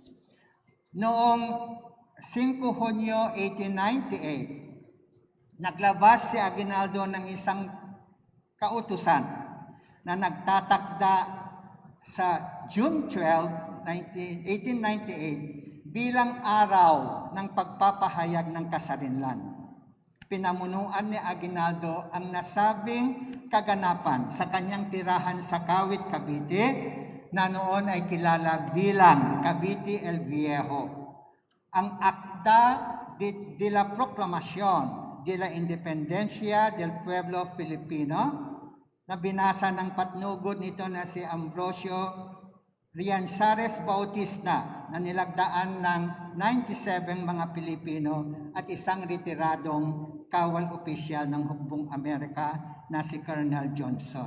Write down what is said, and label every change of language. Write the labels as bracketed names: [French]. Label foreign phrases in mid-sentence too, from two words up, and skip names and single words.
[Filipino] Noong 5 Hunyo 1898, naglabas si Aguinaldo ng isang kautusan na nagtatakda sa June 12, 1898 bilang araw ng pagpapahayag ng kasarinlan. Pinamunuan ni Aguinaldo ang nasabing kaganapan sa kanyang tirahan sa Kawit, Cavite, na noon ay kilala bilang Cavite el Viejo. Ang Acta de la Proclamación de la Independencia del Pueblo Filipino, na binasa ng patnugod nito na si Ambrosio Rianzares Bautista, na nilagdaan ng 97 mga Pilipino at isang retiradong kawal opisyal ng Hukbong Amerika na si Colonel Johnson.